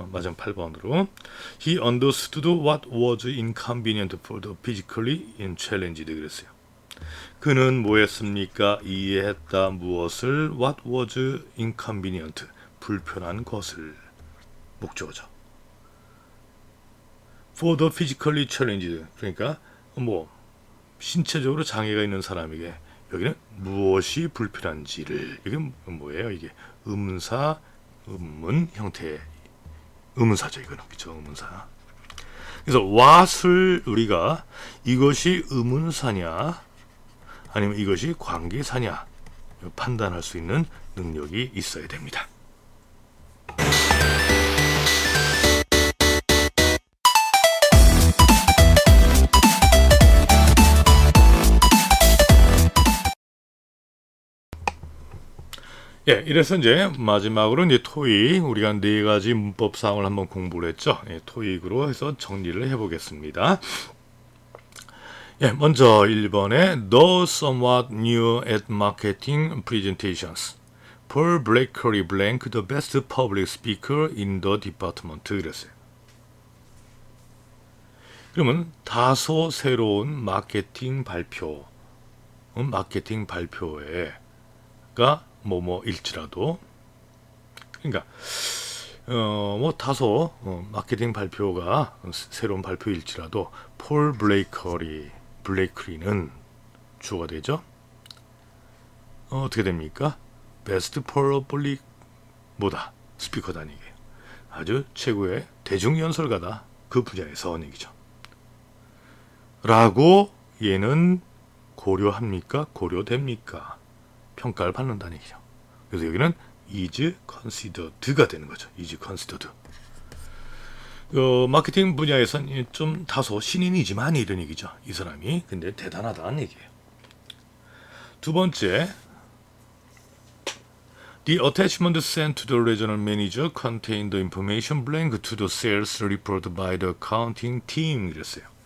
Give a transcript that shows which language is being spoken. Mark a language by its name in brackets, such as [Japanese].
[Korean] 마지막 8번으로 [English] He understood what was inconvenient for the physically challenged. [Korean] 그랬어요. 그는 뭐 했습니까? 이해했다. 무엇을? [English] What was inconvenient. [Korean] 불편한 것을. 목적어죠. [English] for the physically challenged. [Korean] 그러니까 뭐 신체적으로 장애가 있는 사람에게 여기는 무엇이 불필요한지를 이게 뭐예요? 이게 의문사, 의문 형태의 의문사죠. 이거는 그렇죠? 의문사. 그래서 what을 우리가 이것이 의문사냐 아니면 이것이 관계사냐 판단할 수 있는 능력이 있어야 됩니다. 예, 이래서 이제 마지막으로 이제 토익 우리가 네 가지 문법 사항을 한번 공부를 했죠. 예, 토익으로 해서 정리를 해보겠습니다. 예, 먼저 1번에 [English] though somewhat new at marketing presentations, Paul Blakely blank the best public speaker in the department [Korean] 그랬어요. 그러면 다소 새로운 마케팅 발표, 마케팅 발표회가 뭐뭐일지라도 그러니까 뭐 다소 마케팅 발표가 새로운 발표일지라도 폴 블레이커리는 주어가 되죠. 어떻게 됩니까? 베스트 퍼블릭 뭐다 스피커다는 얘기예요. 아주 최고의 대중연설가다 그 분야에서 얘기죠. 라고 얘는 고려합니까? 고려됩니까? 평가를 받는다는 얘기죠. 그래서 여기는 [English] is considered [Korean] 가 되는 거죠. [English] is considered. [Korean] 마케팅 분야에서는 좀 다소 신인이지만 이런 얘기죠. 이 사람이 근데 대단하다는 얘기예요. 두 번째, [English] the attachment sent to the regional manager contained the information blank to the sales report by the accounting team [Korean] 이랬어요.